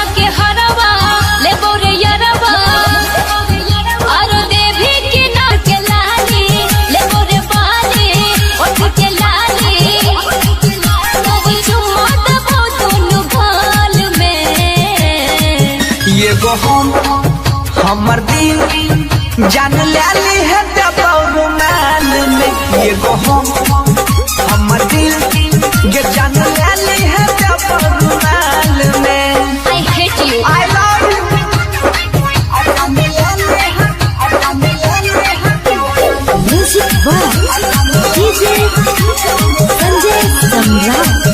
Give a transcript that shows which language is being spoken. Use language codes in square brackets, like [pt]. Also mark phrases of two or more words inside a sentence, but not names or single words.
[mag] के हरवा ले बोरे यरवा और देवी के नाम के लाली ले बोरे बाली उठ के लाली तो चुम्मा दबो दोनों गाल में। ये गो हमर दिल जान लाली है दबो रुमाल में। ये गो हमर दिल ये जान लाली है दबो रुमाल में। [en] I hate you. I love you। music by DJ संजय सम्राट।